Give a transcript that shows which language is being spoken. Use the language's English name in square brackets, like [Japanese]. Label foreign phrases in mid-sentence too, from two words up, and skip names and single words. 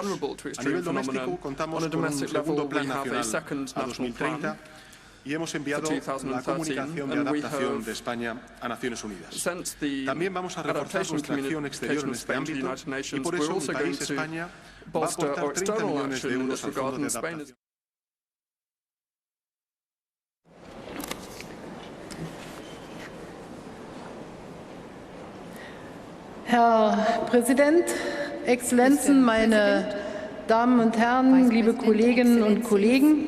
[Spanish] A nivel doméstico, contamos con un segundo Plan Nacional a 2030 y hemos enviado la comunicación de adaptación de España a Naciones Unidas. También vamos a reforzar nuestra acción exterior en este ámbito y por eso mi país, España, va a aportar 30 millones de euros al Fondo de Adaptación. [German] Herr Präsident, Exzellenzen, meine Damen und Herren, liebe Kolleginnen und Kollegen!